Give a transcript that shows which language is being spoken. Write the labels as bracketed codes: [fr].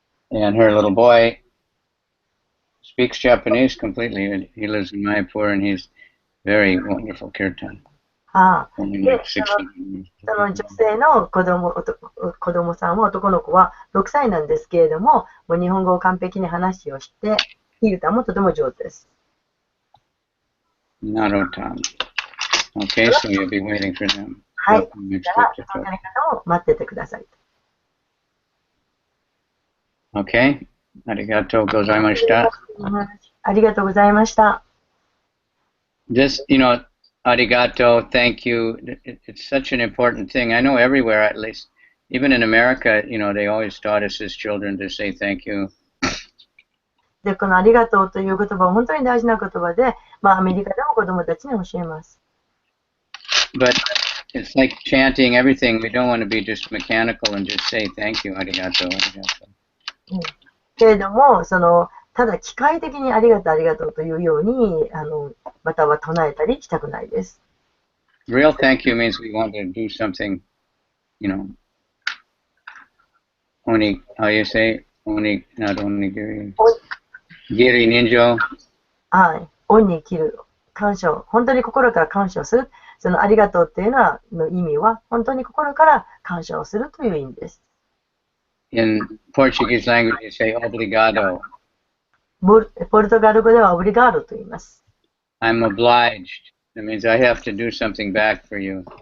[en] And her little boy speaks Japanese completely. He lives in Mayapur and he's very wonderful kirtan. [ja] その女性の子供さんは男の子は6歳なんですけれども、もう日本語を完璧に話をして、キルタンもとても上手です。 [en] Narotam. Okay, so you'll be waiting for them. [ja] はい。じゃあ、その方を待っててください。 [en] Okay. [ja] Arigato gozaimashita. ありがとうございました。 [en] This, arigato, thank you. It's such an important thing. I know everywhere, at least, even in America, they always taught us as children to say thank you. [ja] で、このありがとうという言葉は本当に大事な言葉で、アメリカでも子供たちに教えます。 [en] But it's like chanting everything. We don't want to be just mechanical and just say thank you, arigato, arigato. [ja] けれども、ただ機械的にありがとう、ありがとうというように、または唱えたりしたくないです。 [en] Real thank you means we want to do something, only, how you say, only, not only giri ninjo. [ja] はい。恩に生きる。感謝を、本当に心から感謝をする。そのありがとうっていうの意味は、本当に心から感謝をするという意味です。 [en] In Portuguese language, you say obrigado. [ja] ポルトガル語ではオブリガードと言います。 [en] I'm obliged. That means I have to do something back for you.